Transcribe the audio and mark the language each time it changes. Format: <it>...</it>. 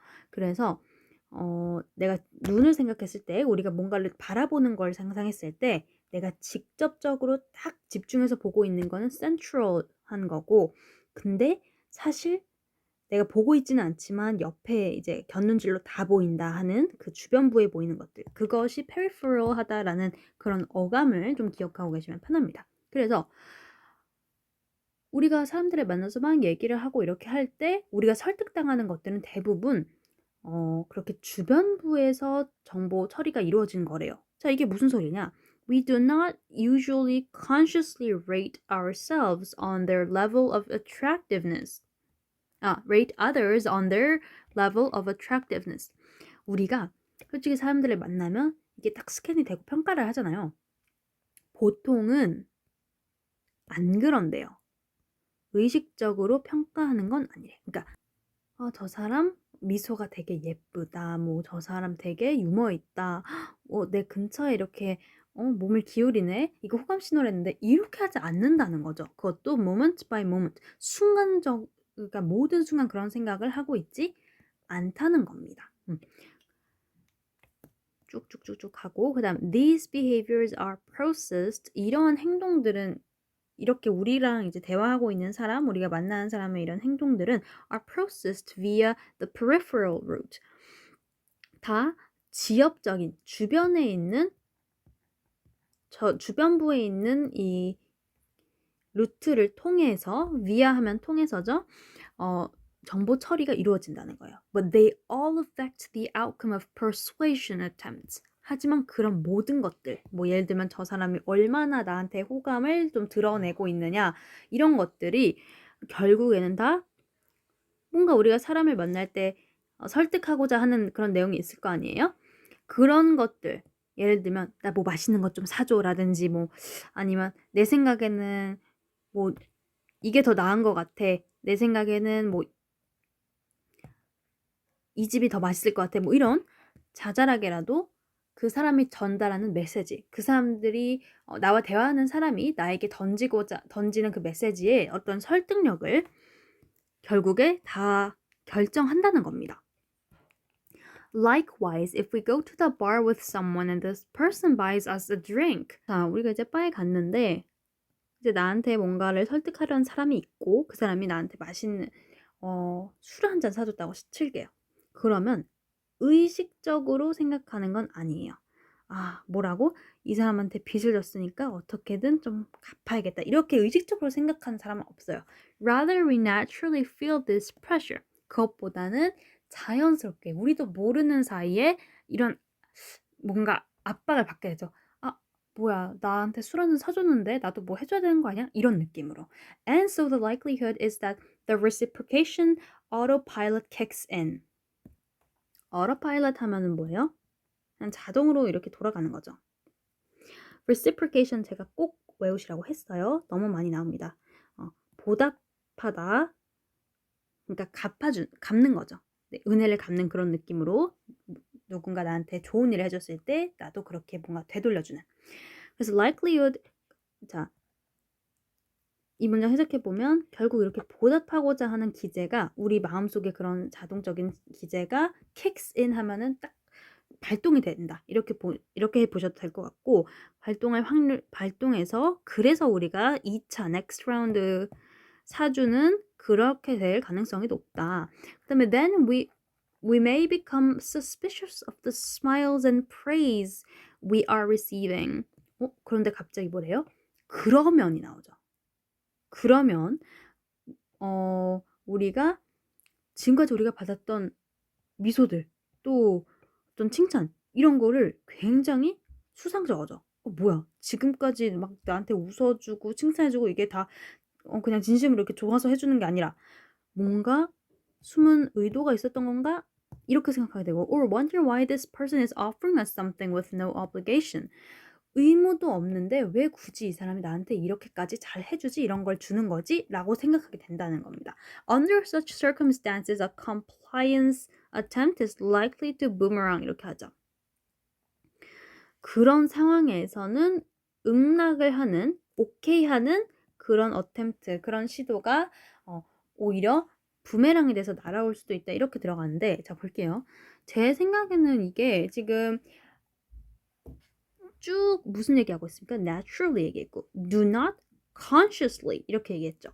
<ko>그래서 내가 눈을 생각했을 때 우리가 뭔가를 바라보는 걸 상상했을 때 내가 직접적으로 딱 집중해서 보고 있는 거는 central한 거고 근데 사실 내가 보고 있지는 않지만 옆에 이제 곁눈질로 다 보인다 하는 그 주변부에 보이는 것들 그것이 peripheral하다라는 그런 어감을 좀 기억하고 계시면 편합니다. 그래서 우리가 사람들을 만나서 막 얘기를 하고 이렇게 할 때 우리가 설득당하는 것들은 대부분 그렇게 주변부에서 정보 처리가 이루어진 거래요. 자, 이게 무슨 소리냐?</ko> <en>We do not usually consciously rate ourselves on their level of attractiveness. rate others on their level of attractiveness.</en> <ko>우리가 솔직히 사람들을 만나면 이게 딱 스캔이 되고 평가를 하잖아요. 보통은 안 그런데요. 의식적으로 평가하는 건 아니래요. 그러니까 저 사람 미소가 되게 예쁘다. 뭐 저 사람 되게 유머 있다. 내 근처에 이렇게 몸을 기울이네. 이거 호감 신호랬는데 이렇게 하지 않는다는 거죠. 그것도</ko> <en>moment by moment.</en> <ko>그러니까 모든 순간 그런 생각을 하고 있지 않다는 겁니다. 쭉쭉쭉쭉 하고 그다음</ko> <en>these behaviors are processed.</en> <ko>이러한 행동들은 이렇게 우리랑 이제 대화하고 있는 사람, 우리가 만나는 사람의 이런 행동들은</ko> <en>are processed via the peripheral route.</en> <ko>다 지엽적인 주변에 있는 주변부에 있는 이 루트를 통해서 via 하면 통해서죠. 정보 처리가 이루어진다는 거예요.</ko> <en>But they all affect the outcome of persuasion attempts.</en> <ko>하지만 그런 모든 것들, 뭐 예를 들면 저 사람이 얼마나 나한테 호감을 좀 드러내고 있느냐, 이런 것들이 결국에는 다 뭔가 우리가 사람을 만날 때 설득하고자 하는 그런 내용이 있을 거 아니에요? 그런 것들, 예를 들면 나 뭐 맛있는 것 좀 사줘 라든지, 뭐 아니면 내 생각에는 뭐 이게 더 나은 것 같아, 내 생각에는 뭐 이 집이 더 맛있을 것 같아, 뭐 이런 자잘하게라도 그 사람이 전달하는 메시지, 그 사람들이 나와 대화하는 사람이 나에게 던지는 그 메시지의 어떤 설득력을 결국에 다 결정한다는 겁니다.</ko> <en>Likewise, if we go to the bar with someone and this person buys us a drink.</en> <ko>자, 우리가 이제 바에 갔는데 이제 나한테 뭔가를 설득하려는 사람이 있고 그 사람이 나한테 맛있는 술 한 잔 사줬다고 칠게요. 그러면 의식적으로 생각하는 건 아니에요. 아, 뭐라고? 이 사람한테 빚을 졌으니까 어떻게든 좀 갚아야겠다, 이렇게 의식적으로 생각하는 사람은 없어요.</ko> <en>Rather, we naturally feel this pressure.</en> <ko>그것보다는 자연스럽게 우리도 모르는 사이에 이런 뭔가 압박을 받게 되죠. 아, 뭐야, 나한테 술 한 잔 사줬는데 나도 뭐 해줘야 되는 거 아니야? 이런 느낌으로.</ko> <en>And so the likelihood is that the reciprocation autopilot kicks in.</en> <ko>autopilot 하면은 뭐예요? 그냥 자동으로 이렇게 돌아가는 거죠. reciprocation 제가 꼭 외우시라고 했어요. 너무 많이 나옵니다. 보답하다, 그러니까 갚는 거죠. 네, 은혜를 갚는 그런 느낌으로 누군가 나한테 좋은 일을 해줬을 때 나도 그렇게 뭔가 되돌려주는. 그래서 likelihood, 자, 이 문장 해석해보면 결국 이렇게 보답하고자 하는 기제가, 우리 마음속에 그런 자동적인 기제가 kicks in 하면은 딱 발동이 된다, 이렇게 보셔도 될 것 같고, 발동할 확률, 발동해서 그래서 우리가 2차 next round 사주는 그렇게 될 가능성이 높다. 그 다음에</ko> <en>then we may become suspicious of the smiles and praise we are receiving.</en> <ko>그런데 갑자기 뭐래요? 그러면이 나오죠. 그러면 우리가 지금까지 우리가 받았던 미소들, 또 어떤 칭찬, 이런 거를 굉장히 수상쩍어져. 뭐야, 지금까지 막 나한테 웃어주고 칭찬해주고 이게 다 그냥 진심으로 이렇게 좋아서 해주는 게 아니라 뭔가 숨은 의도가 있었던 건가? 이렇게 생각하게 되고,</ko> <en>or wonder why this person is offering us something with no obligation.</en> <ko>의무도 없는데 왜 굳이 이 사람이 나한테 이렇게까지 잘 해주지, 이런 걸 주는 거지? 라고 생각하게 된다는 겁니다.</ko> <en>Under such circumstances, a compliance attempt is likely to boomerang.</en> <ko>이렇게 하죠. 그런 상황에서는 응낙을 하는, 오케이 하는 그런 attempt, 그런 시도가 오히려 부메랑이 돼서 날아올 수도 있다, 이렇게 들어가는데, 자, 볼게요. 제 생각에는 이게 지금 쭉 무슨 얘기하고 있습니까? naturally 얘기했고,</ko> <en>do not consciously</en> <ko>이렇게 얘기했죠.</ko>